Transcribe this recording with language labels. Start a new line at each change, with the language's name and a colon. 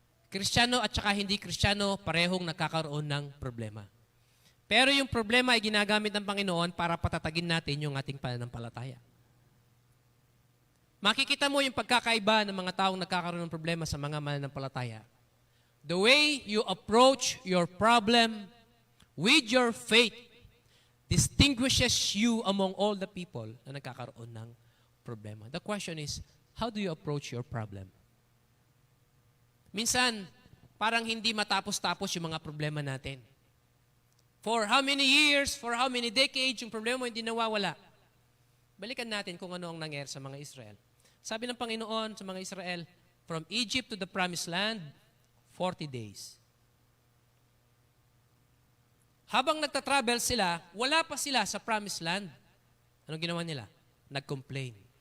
Filipino: Kristiyano at saka hindi Kristiyano, parehong nagkakaroon ng problema. Pero yung problema ay ginagamit ng Panginoon para patatagin natin yung ating pananampalataya. Makikita mo yung pagkakaiba ng mga taong nagkakaroon ng problema sa mga mananampalataya.
English: The way you approach your problem with your faith distinguishes you among all the people
Filipino: na nagkakaroon ng problema.
English: The question is, how do you approach your problem?
Filipino: Minsan, parang hindi matapos-tapos yung mga problema natin.
English: For how many years, for how many decades,
Filipino: yung problema mo hindi nawawala. Balikan natin kung ano ang nangyari sa mga Israel. Sabi ng Panginoon sa mga Israel,
English: from Egypt to the promised land,
Filipino: 40 days. Habang nagtatravel sila, wala pa sila sa promised land. Anong ginawa nila? Nag-complain.